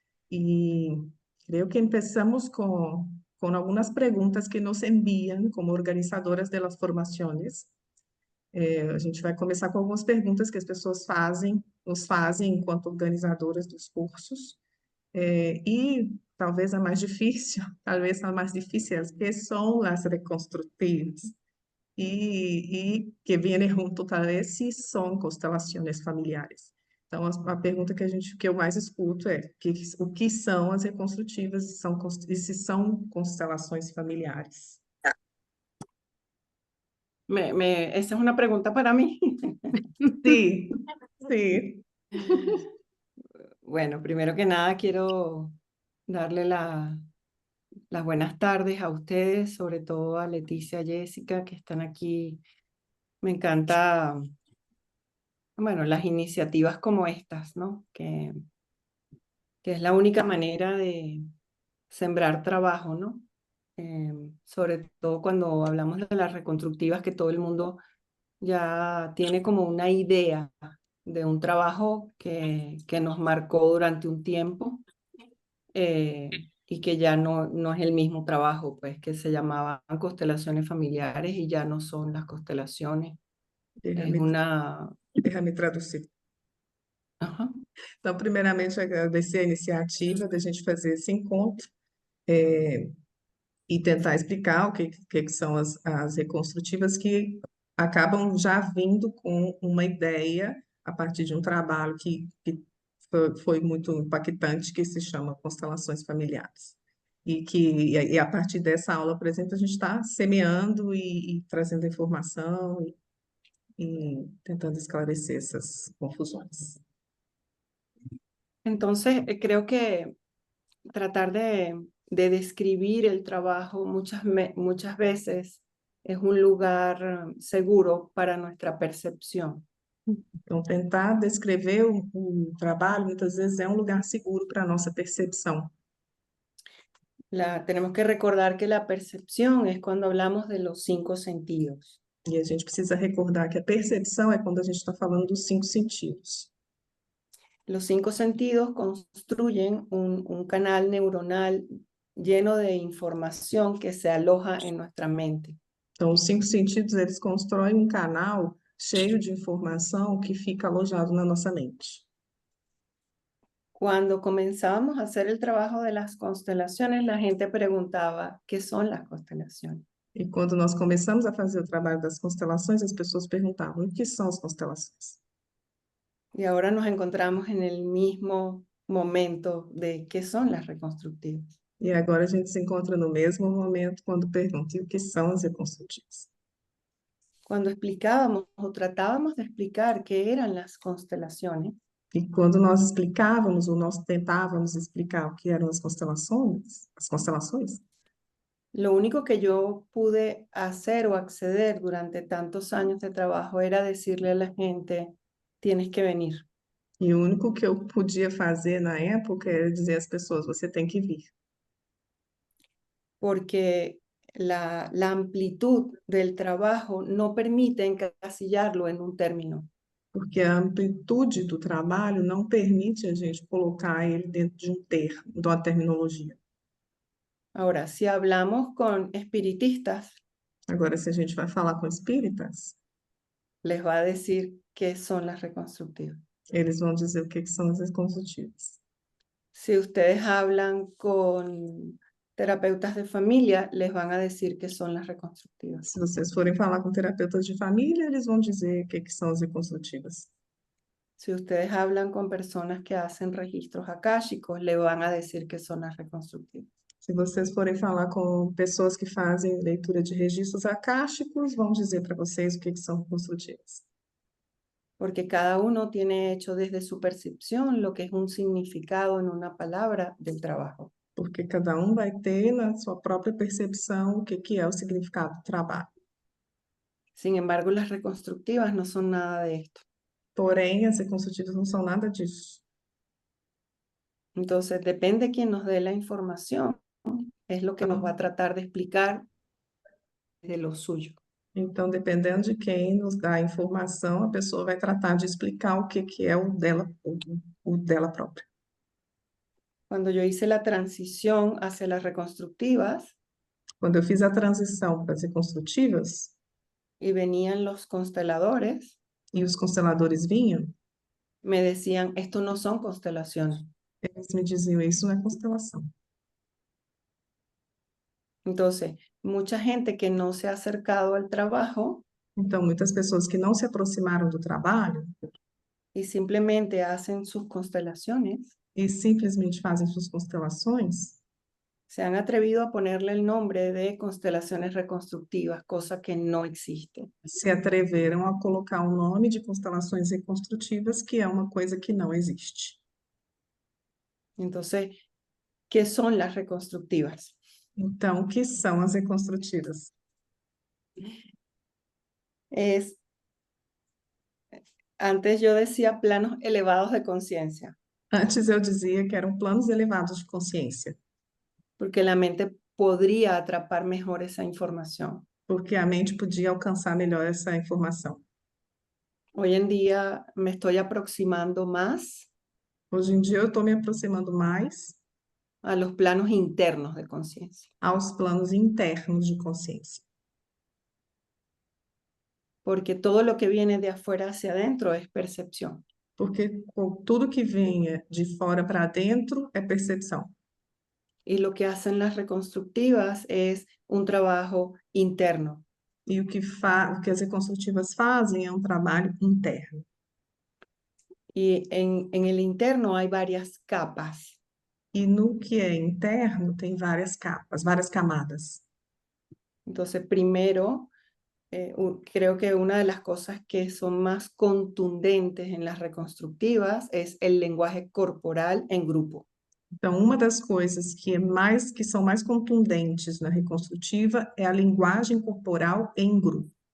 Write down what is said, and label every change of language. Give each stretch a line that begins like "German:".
Spanish: Y creo que empezamos con algunas preguntas que nos envían como organizadoras de las formaciones.
Portuguese: A gente vai começar com algumas perguntas que as pessoas nos fazem enquanto organizadoras dos cursos. E talvez a mais difícil, talvez a mais difícil, que são as reconstrutivas. e
Spanish: que viene junto
Portuguese: talvez se são constelações familiares. Então, a pergunta que eu mais escuto é o que são as reconstrutivas e se são constelações familiares.
Spanish: Esa es una pregunta para mí.
Portuguese: Sim, sim.
Spanish: Bueno, primero que nada quiero darle las buenas tardes a ustedes, sobre todo a Leticia y Jessica, que están aquí. Me encanta, bueno, las iniciativas como estas, ¿no? Que es la única manera de sembrar trabajo, ¿no? Sobre todo cuando hablamos de las reconstructivas, que todo el mundo ya tiene como una idea de un trabajo que nos marcó durante un tiempo y que ya no es el mismo trabajo, pues que se llamaban constelaciones familiares y ya no son las constelaciones. Es Déjame, una... déjame
Portuguese: traduzir. Ajá. Então, primeiramente, agradecer a iniciativa da gente fazer esse encontro e tentar explicar o que são as reconstrutivas que acabam já vindo com uma ideia a partir de um trabalho que foi muito impactante, que se chama Constelações Familiares. E a partir dessa aula, por exemplo, a gente está semeando e trazendo informação e tentando esclarecer essas confusões.
Spanish: Entonces, creo que tratar de describir el trabajo muchas veces es un lugar seguro para nuestra percepción.
Portuguese: Então, tentar descrever o trabalho, muitas vezes, é um lugar seguro para a nossa percepção.
Spanish: Tenemos que recordar que la percepción es cuando hablamos de los 5 sentidos.
Portuguese: E a gente precisa recordar que a percepção é quando a gente está falando dos 5 sentidos.
Spanish: Los 5 sentidos construyen un canal neuronal lleno de información que se aloja en nuestra mente.
Portuguese: Então, os 5 sentidos, eles constroem um canal cheio de informação que fica alojado na nossa mente.
Spanish: Cuando comenzábamos a hacer el trabajo de las constelaciones, la gente preguntaba, ¿qué son las constelaciones?
Portuguese: E quando nós começamos a fazer o trabalho das constelações, as pessoas perguntavam: o que são as constelações?
Spanish: Y ahora nos encontramos en el mismo momento de qué son las reconstructivas.
Portuguese: E agora a gente se encontra no mesmo momento quando pergunta: o que são as reconstrutivas?
Spanish: Cuando explicábamos o tratábamos de explicar qué eran las constelaciones,
Portuguese: E quando nós explicávamos, ou nós tentávamos explicar o que eram as constelações,
Spanish: lo único que yo pude hacer o acceder durante tantos años de trabajo era decirle a la gente, tienes que venir,
Portuguese: e o único que eu podia fazer na época era dizer às pessoas: você tem que vir,
Spanish: porque la amplitud del trabajo no permite encasillarlo en un término.
Portuguese: porque a amplitude do trabalho não permite a gente colocar ele dentro de um termo, de uma terminologia.
Spanish: Ahora, si hablamos con espiritistas,
Portuguese: Agora, se a gente vai falar com espíritas,
Spanish: les va a decir qué son las reconstructivas.
Portuguese: eles vão dizer o que são as reconstrutivas.
Spanish: Si ustedes hablan con terapeutas de familia, les van a decir qué son las reconstructivas.
Portuguese: Se vocês forem falar com terapeutas de família, eles vão dizer o que são as reconstrutivas.
Spanish: Si ustedes hablan con personas que hacen registros akáshicos, le van a decir qué son las reconstructivas.
Portuguese: Se vocês forem falar com pessoas que fazem leitura de registros akáshicos, vão dizer para vocês o que são reconstrutivas.
Spanish: Porque cada uno tiene hecho desde su percepción lo que es un significado en una palabra del trabajo.
Portuguese: Porque cada um vai ter na sua própria percepção o que é o significado do trabalho.
Spanish: Sin embargo, las reconstructivas no son nada de esto.
Portuguese: Porém, as reconstrutivas não são nada disso.
Spanish: Entonces, depende de quien nos dé la información, es lo que nos va a tratar de explicar de lo suyo.
Portuguese: Então, dependendo de quem nos dá a informação, a pessoa vai tratar de explicar o que é o dela própria.
Spanish: Cuando yo hice la transición hacia las reconstructivas
Portuguese: Quando eu fiz a transição para as reconstrutivas
Spanish: y venían los consteladores,
Portuguese: e os consteladores vinham,
Spanish: me decían, esto no son constelaciones.
Portuguese: eles me diziam: isso não é constelação.
Spanish: Entonces, mucha gente que no se ha acercado al trabajo
Portuguese: Então, muitas pessoas que não se aproximaram do trabalho
Spanish: y simplemente hacen sus constelaciones,
Portuguese: e simplesmente fazem suas constelações,
Spanish: se han atrevido a ponerle el nombre de constelaciones reconstructivas, cosa que no existe.
Portuguese: se atreveram a colocar o nome de constelações reconstrutivas, que é uma coisa que não existe.
Spanish: Entonces, ¿qué son las reconstructivas?
Portuguese: Então, o que são as reconstrutivas?
Spanish: Antes yo decía planos elevados de conciencia,
Portuguese: Antes eu dizia que eram planos elevados de consciência,
Spanish: porque la mente podría atrapar mejor esa información.
Portuguese: porque a mente podia alcançar melhor essa informação.
Spanish: Hoy en día me estoy aproximando más
Portuguese: Hoje em dia eu estou me aproximando mais
Spanish: a los planos internos de conciencia,
Portuguese: aos planos internos de consciência,
Spanish: porque todo lo que viene de afuera hacia adentro es percepción.
Portuguese: porque tudo que venha de fora para dentro é percepção.
Spanish: Y lo que hacen las reconstructivas es un trabajo interno.
Portuguese: E o que as reconstrutivas fazem é um trabalho interno.
Spanish: Y en el interno hay varias capas.
Portuguese: E no que é interno tem várias capas, várias camadas.
Spanish: Entonces, primero, creo que una de las cosas que son más contundentes en las reconstructivas es el lenguaje corporal en grupo.
Portuguese: Então, uma das coisas que são mais contundentes na reconstrutiva é a linguagem corporal em grupo.